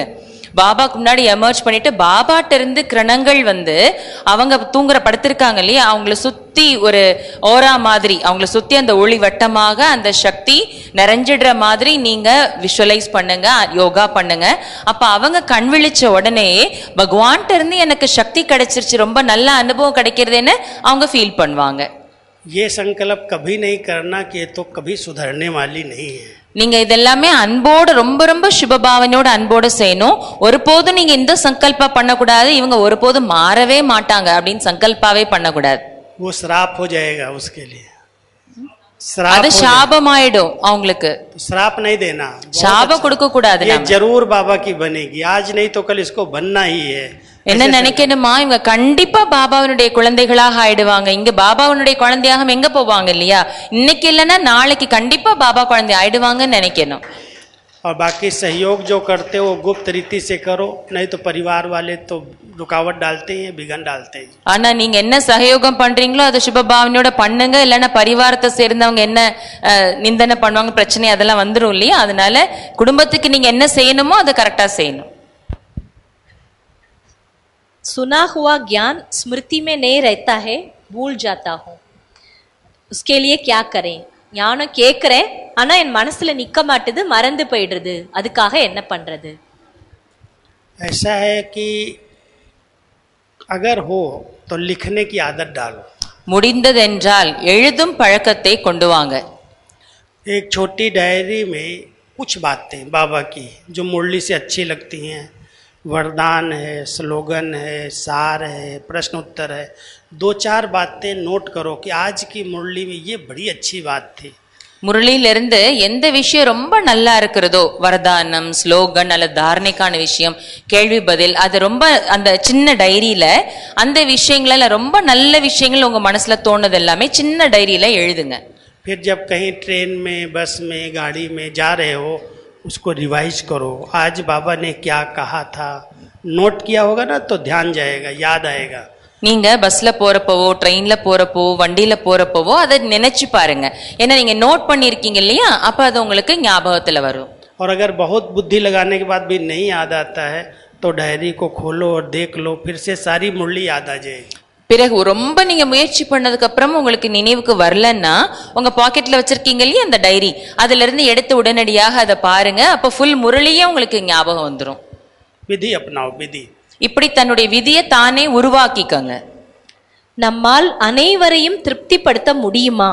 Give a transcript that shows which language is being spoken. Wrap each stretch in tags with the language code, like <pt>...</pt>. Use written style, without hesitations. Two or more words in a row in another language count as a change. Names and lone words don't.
<ta>பாபாக்கு முன்னாடி எமர்ஜ் பண்ணிட்டு பாபாட்ட இருந்து கிரணங்கள் வந்து அவங்க தூங்குற படுத்திருக்காங்க இல்லையா, அவங்கள சுத்தி ஒரு ஓரா மாதிரி அவங்கள சுத்தி அந்த ஒளி வட்டமாக அந்த சக்தி நிறைஞ்சிடுற மாதிரி நீங்க விஷுவலைஸ் பண்ணுங்க, யோகா பண்ணுங்க. அப்ப அவங்க கண் விழிச்ச உடனே பகவான்கிட்ட இருந்து எனக்கு சக்தி கிடைச்சிருச்சு, ரொம்ப நல்ல அனுபவம் கிடைக்கிறதுன்னு அவங்க ஃபீல் பண்ணுவாங்க.</ta> <hi>ये संकल्प कभी नहीं करना कि ये तो कभी सुधरने वाली नहीं है.</hi> <ta>நீங்க இதெல்லாமே அன்போடு ரொம்ப ரொம்ப சுபபாவனையோட அன்போடு செய்யணும். ஒருபோதும் நீங்க இந்த சங்கல்பா பண்ணக்கூடாது, இவங்க ஒருபோதும் மாறவே மாட்டாங்க அப்படின்னு சங்கல்பாவே பண்ணக்கூடாது.</ta> <hi>वो श्राप हो जाएगा उसके लिए.</hi> <ta>அது சாபமாயிடும் அவங்களுக்கு.</ta> <hi>श्राप नहीं देना,</hi> <ta>சாபம் கொடுக்க கூடாது.</ta> <hi>ये जरूर बाबा की बनेगी, आज नहीं तो कल इसको बनना ही है.</hi> <ta>என்ன நினைக்கணுமா, இவங்க கண்டிப்பா பாபாவினுடைய குழந்தைகளாக ஆயிடுவாங்க. இங்க பாபாவினுடைய குழந்தையாக எங்க போவாங்க இல்லையா, இன்னைக்கு இல்லைன்னா நாளைக்கு கண்டிப்பா பாபா குழந்தை ஆயிடுவாங்கன்னு நினைக்கணும்.</ta> <hi>और बाकी सहयोग जो करते हो गुप्त रीति से करो, नहीं तो परिवार वाले तो रुकावट डालते हैं, बिघन डालते हैं.</hi> <ta>ஆனா நீங்க என்ன சகயோகம் பண்றீங்களோ அதை சுபபாவனையோட பண்ணுங்க, இல்லைன்னா பரிவாரத்தை சேர்ந்தவங்க என்ன நிந்தனை பண்ணுவாங்க, பிரச்சனை அதெல்லாம் வந்துடும் இல்லையா. அதனால குடும்பத்துக்கு நீங்க என்ன செய்யணுமோ அதை கரெக்டா செய்யணும்.</ta> <hi>सुना हुआ ज्ञान स्मृति में नहीं रहता है, भूल जाता हूँ. उसके लिए क्या करें?</hi> <ta>ஞானம் கேட்கிறேன், ஆனா என் மனசுல நிக்க மாட்டுது, மறந்து போயிடுறது. அதுக்காக என்ன பண்றது?</ta> <hi>ऐसा है कि अगर हो तो लिखने की आदत डालो.</hi> <ta>முடிந்ததென்றால் எழுதும் பழக்கத்தை கொண்டு வாங்க.</ta> <hi>एक छोटी डायरी में कुछ बातें बाबा की जो मुरली से अच्छी लगती हैं, वरदान है, स्लोगन है, सार है, प्रश्न उत्तर है, 2-4 बातें नोट करो कि आज की मुरली में ये बड़ी अच्छी बात थी,</hi> <ta>முரளியிலிருந்து எந்த விஷயம் ரொம்ப நல்லா இருக்கிறதோ, வரதானம், ஸ்லோகன் அல்லது தாரணைக்கான விஷயம், கேள்வி பதில், அது ரொம்ப அந்த சின்ன டைரியில அந்த விஷயங்கள ரொம்ப நல்ல விஷயங்கள் உங்க மனசுல தோணுது எல்லாமே சின்ன டைரியில எழுதுங்க.</ta> <hi>फिर जब कहीं ट्रेन में, बस में, गाड़ी में जा रहे हो, उसको रिवाइज करो. आज बाबा ने क्या कहा था, नोट किया होगा ना तो ध्यान जाएगा, याद आएगा.</hi> <ta>நீங்க பஸ்ல போறப்பவோ, ட்ரெயின்ல போறப்போ, வண்டியில போறப்பவோ அதை நினைச்சு பாருங்க. ஏன்னா நீங்க நோட் பண்ணிருக்கீங்க இல்லையா, அப்ப அது உங்களுக்கு ஞாபகத்துல வரும்.</ta> <hi>और अगर बहुत बुद्धि लगाने के बाद भी नहीं याद आता है तो डायरी को खोलो और देख लो, फिर से सारी मुरली याद आ जाएगी.</hi> <ta>பிறகு ரொம்ப நீங்க முயற்சி பண்ணதுக்கு அப்புறம் உங்களுக்கு நினைவுக்கு வரலன்னா, உங்க பாக்கெட்ல வச்சிருக்கீங்க இல்லையா அந்த டைரி, அதுல இருந்து எடுத்து உடனடியாக அதை பாருங்க. அப்ப ஃபுல் முரளியே உங்களுக்கு ஞாபகம் வந்துடும்.</ta> <hi>विधि अपनाओ, विधि.</hi> <ta>இப்படி தன்னுடைய விதியை தானே உருவாக்கிக்கங்க. நம்மால் அனைவரையும் திருப்திப்படுத்த முடியுமா?</ta>